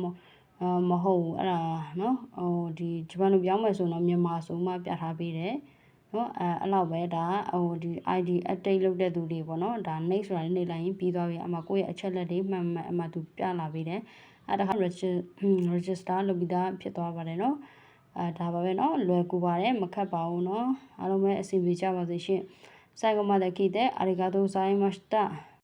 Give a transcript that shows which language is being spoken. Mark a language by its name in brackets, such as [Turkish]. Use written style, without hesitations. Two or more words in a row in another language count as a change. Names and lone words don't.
[Burmese] မဟုတ်ဘူးအဲ့ဒါနော်ဒီဂျပန်လိုပြောင်းမယ်ဆိုတော့မြန်မာဆိုမှပြထားပေးတယ်နော်အဲ့လောက်ပဲဒါဒီ [English] ID update [Burmese] လုပ်တဲ့သူတွေပေါ့နော်ဒါ next ဆိုတာနေလိုက်ရင်ပြီးသွားပြီအမှကိုယ့်ရဲ့အချက်လက်တွေမှန်အမှသူပြလာပေးတယ်အဲ့ဒါက register လုပ်ပြီးသားဖြစ်သွားပါတယ်နော်ဒါပါပဲနော်လွယ်ကူပါတယ်မခက်ပါဘူးနော်အားလုံးပဲအဆင်ပြေကြပါစေရှင် [Japanese] 最後まで聞いてありがとうございました。